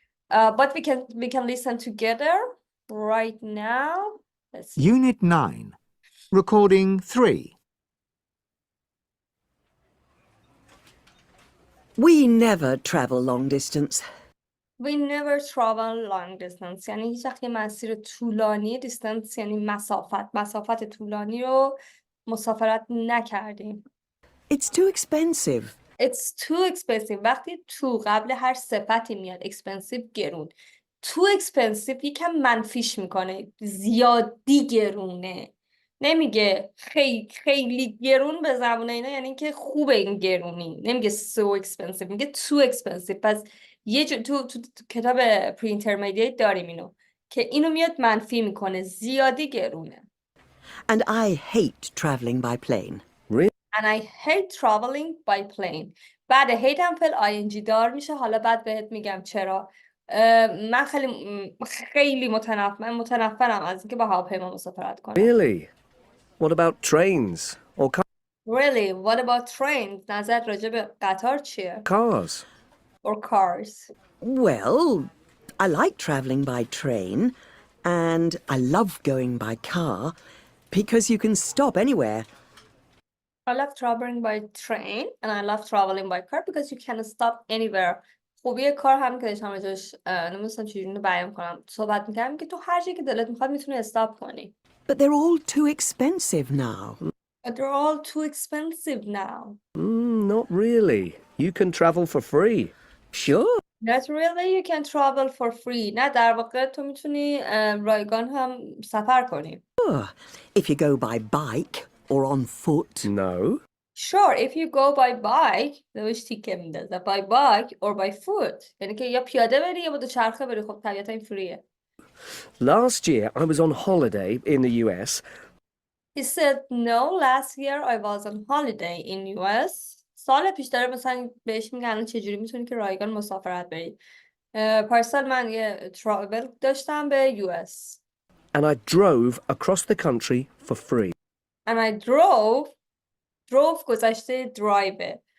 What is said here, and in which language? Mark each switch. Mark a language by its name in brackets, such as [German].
[English] But we can listen together right now. Let's see. Unit 9. Recording 3. We never travel long distance. We never travel long distance. [Persian] یعنی هیچ وقت یه مسیر طولانی distance یعنی مسافت طولانی رو مسافرت نکردیم. [English] It's too expensive. It's too expensive. [Persian] وقتی تو قبل هر صفتی میاد expensive گرون. [English] Too expensive [Persian] یکم منفیش میکنه. زیادی گرونه. نمیگه خیلی گرون به زبون اینا یعنی که خوبه این گرونی. نمیگه [English] so expensive. [Persian] میگه [English] too expensive. [Persian] پس تو کتاب پری اینترمدییت داریم اینو که اینو میاد منفی میکنه. زیادی گرونه. [English] And I hate travelling by plane. And I hate traveling by plane. [Persian] بعد hate هم فعل ing دار میشه. حالا بعد بهت میگم چرا. من خیلی متنفرم از اینکه با هواپیما مسافرت کنم. [English] Really? What about trains or Really? What about trains? [Persian] نظر راجع به قطار چیه؟ [English] cars? Or cars? Well, I like travelling by train and I love going by car because you can stop anywhere. I love traveling by train and I love traveling by car because you can stop anywhere. [Persian] خوبی کار هم که داشتم راجعش نمی‌دونستم چجوری اینو بیان کنم. صحبت می‌کردم که تو هر جایی که دلت می‌خواد می‌تونی استاپ کنی. [English] But they're all too expensive now. But they're all too expensive now. Not really. You can travel for free. Sure. Not really, you can travel for free. [Persian] نه در واقع تو میتونی رایگان هم سفر کنی. [English] Sure. If you go by bike or on foot. No. Sure, if you go by bike [Persian] روش تیکه میندازه. [English] By bike or by foot. [Persian] یعنی که یا پیاده بری یا با دوچرخه بری. خب طبیعتا این فریه. [English] Last year I was on holiday in the US. He said no, last year I was on holiday in US. [Persian] سال پیش داره مثلا بهش میگن الان چجوری میتونی که رایگان مسافرت بری. پارسال من یه travel داشتم به US. [English] And I drove across the country for free. And I drove [Persian] گذشته [English] drive.